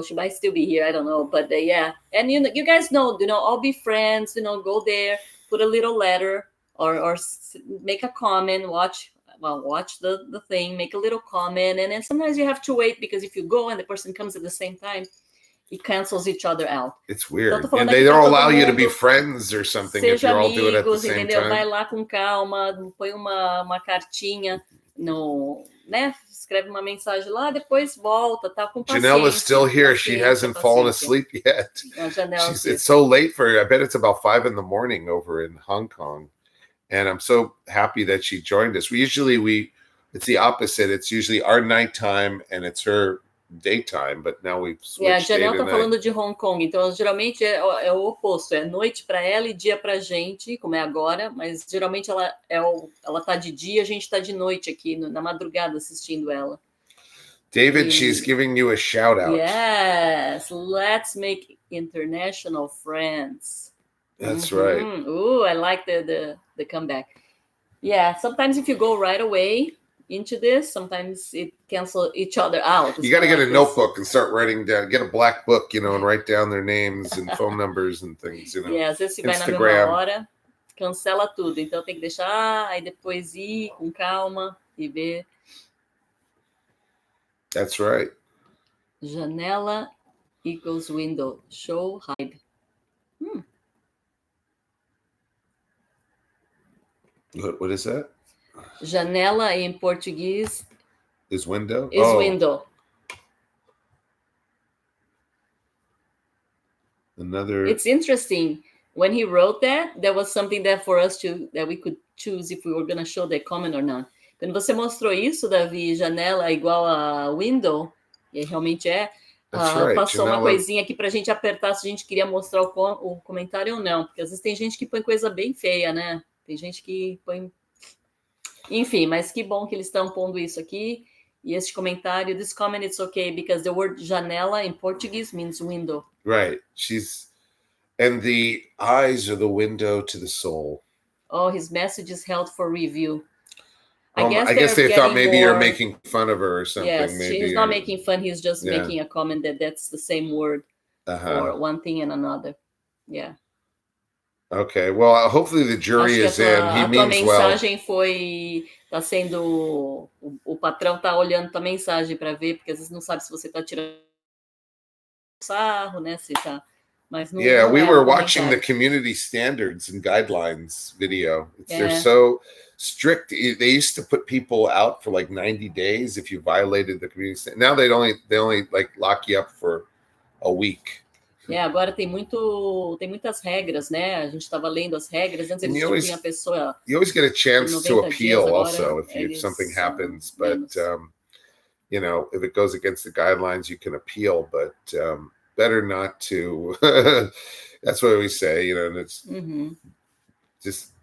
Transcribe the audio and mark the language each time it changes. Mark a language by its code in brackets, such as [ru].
[en] She might still be here. I don't know. But yeah. And you guys know, all be friends, go there, put a little letter or make a comment, watch the thing, make a little comment. And then sometimes you have to wait because if you go and the person comes at the same time, it cancels each other out. It's weird. [pt] Então, [en] and they don't allow you to be friends or something if you all do it at the same [pt] entendeu? [en] time. [pt] Vai lá com calma, põe uma cartinha no, né? Escreve uma mensagem lá, depois volta, tá com paciência. [en] Janella's still here. She hasn't fallen asleep yet. It's so late for her. I bet it's about 5 a.m. over in Hong Kong. And I'm so happy that she joined us. It's the opposite. It's usually our nighttime and it's her daytime, but now we've switched. [pt] A Janelle tá falando de Hong Kong, então geralmente é o oposto, é noite para ela e dia pra gente, como é agora, mas geralmente ela tá de dia, a gente tá de noite aqui na madrugada assistindo ela. [en] David, she's giving you a shout out. Yes, let's make international friends. That's right. Ooh, I like the comeback. Yeah, sometimes if you go right away into this, sometimes it cancels each other out. You got to get a notebook and start writing down. Get a black book, and write down their names and phone numbers and things. [pt] Yeah, às vezes se vai na mesma hora, cancela tudo. Então tem que deixar, aí depois ir com calma e ver. [en] That's right. Janela equals window. Show hide. What is that? [pt] Janela em português [en] is window. Window. It's interesting. When he wrote that, there was something there for us that we could choose if we were going to show the comment or not. [pt] Quando você mostrou isso, Davi, janela igual a window, e realmente passou uma coisinha aqui pra gente apertar se a gente queria mostrar o comentário ou não, porque às vezes tem gente que põe coisa bem feia, né? Tem gente que põe... Enfim, mas que bom que eles estão pondo isso aqui. E este comentário, [en] this comment is okay because the word janela in Portuguese means window. Right. And the eyes are the window to the soul. Oh, his message is held for review. I guess they thought maybe you're making fun of her or something. Yes, maybe he's not making fun. He's just making a comment that's the same word for one thing and another. Yeah. Okay, well, hopefully the jury is in. He means well. [pt] A mensagem tá sendo, o patrão tá olhando tua mensagem para ver, porque às vezes não sabe se você tá tirando sarro, né? Se tá, mas não. [en] Yeah, we were watching the community standards and guidelines video. They're so strict. They used to put people out for like 90 days if you violated the community standards. Now they only like lock you up for a week. [pt] Agora tem muitas regras, né? A gente estava lendo as regras antes eles tinham a pessoa. [en] You always get a chance to appeal also if something happens, but if it goes against the guidelines, you can appeal, but better not to. That's what we say, and it's just.